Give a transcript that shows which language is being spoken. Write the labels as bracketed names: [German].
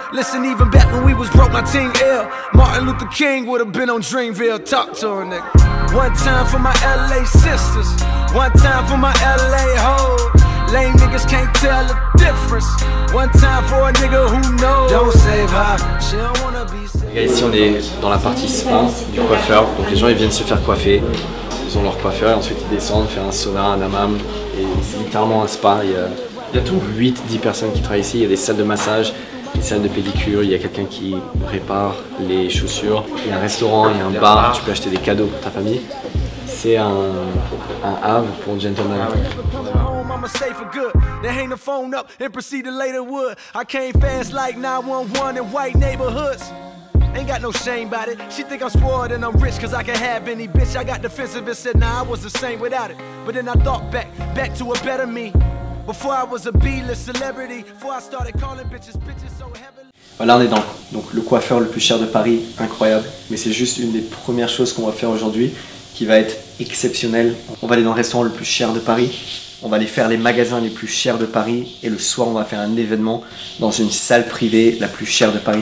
[English] Listen, even back when we was broke, my team ill. Martin Luther King would've been on Dreamville. Talk to her, nigga. One time for my LA sisters. One time for my LA hoes. Lame niggas can't tell the difference. One time for a nigga who knows. Don't save her. She don't wanna be saved. [French] Les gars, ici on est dans la partie spa du coiffeur. Donc les gens ils viennent se faire coiffer. Ils ont leur coiffeur et ensuite ils descendent faire un sauna, un hammam. Et c'est littéralement un spa. Il y a tout. 8-10 personnes qui travaillent ici. Il y a des salles de massage, des salles de pédicure. Il y a quelqu'un qui répare les chaussures. Il y a un restaurant, il y a un bar. Tu peux acheter des cadeaux pour ta famille. C'est un havre pour gentlemen. [English] I'ma stay for good. They hang the phone up and proceed to later wood. I came fast like 911 in white neighborhoods. Ain't got no shame about it. She think I'm spoiled and I'm rich cause I can have any bitch. I got defensive and said nah, I was the same without it. But then I thought back to a better me. Before I was a B-list celebrity. Before I started calling bitches so heavily. [French] Voilà, on est dans donc, le coiffeur le plus cher de Paris, incroyable. Mais c'est juste une des premières choses qu'on va faire aujourd'hui qui va être exceptionnelle. On va aller dans le restaurant le plus cher de Paris. On va aller faire les magasins les plus chers de Paris et le soir on va faire un événement dans une salle privée la plus chère de Paris.